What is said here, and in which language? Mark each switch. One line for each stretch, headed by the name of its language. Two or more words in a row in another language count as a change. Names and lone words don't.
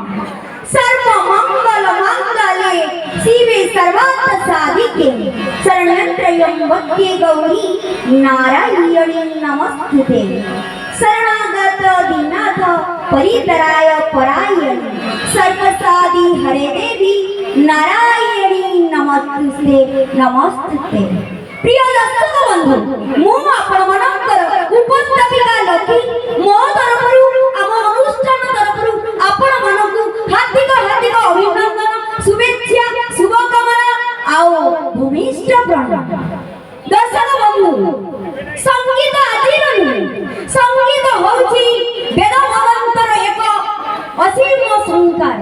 Sanskrit: सर्व मंगल मंगले शिवे सर्वार्थ साधिके शरण्यत्र्यंबके गौरी नारायणी नमस्तुते। शरणागत दीनाथ परितराय परायणे सर्वसादि हरे देवी नारायणी नमस्तुते नमस्तुते।
Odia: ପ୍ରିୟ ଦର୍ଶକ ବନ୍ଧୁ ମୁଁ ଆପଣ ମାନଙ୍କର ଉପସ୍ଥାପିକା ଲକି ମୋ ତରଫରୁ ଆମ ଅନୁଷ୍ଠାନ ତରଫରୁ ଆପଣ ମାନଙ୍କୁ ହାର୍ଦ୍ଦିକ ହାର୍ଦ୍ଦିକ ଅଭିନନ୍ଦନ ଶୁଭେଚ୍ଛା ଶୁଭକାମନା ଆଉ ଭୂମିଷ୍ଠ ପ୍ରଣାମ। ଦର୍ଶକ ବନ୍ଧୁ ସଙ୍ଗୀତ ଆଜିର ନୁହେଁ ସଙ୍ଗୀତ ହେଉଛି ବେଦ ଭଗବନ୍ତର ଏକ ଅସୀମ ସଂସ୍କାର।